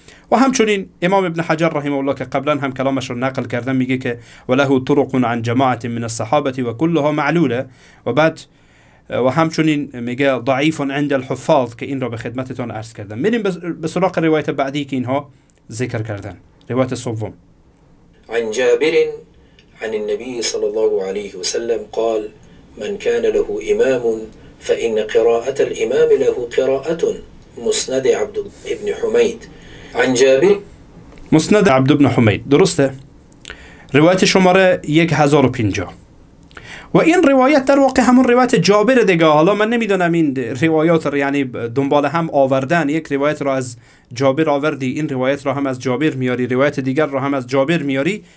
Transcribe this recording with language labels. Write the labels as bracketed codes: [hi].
[fa] و همچنین امام ابن حجر رحمه الله که قبلا هم کلامش رو نقل کردم میگه که [ar] وله طرق عن جماعت من الصحابه و كلها معلوله. [fa] و بعد و همچنین میگه [ar] ضعیف عند الحفاظ [fa] که این را به خدمتتون عرض کردم. میریم به سراغ روایت بعدی که اینها ذکر کردن. روایت سوم [ar] عن جابر عن النبي صلى الله عليه وسلم قال من كان له إمام فإن قراءة الإمام له قراءة. مسند عبد بن حميد عن جابر. [fa] مسند عبد بن حمید، درسته؟ روایت شماره 1050. و این روایت در واقع همون روایت جابر دیگه. حالا من نمیدونم این روایات رو یعنی دنبال هم آوردن، یک روایت را از جابر آوردی، این روایت را هم از جابر میاری، روایت دیگر را هم از جابر میاری.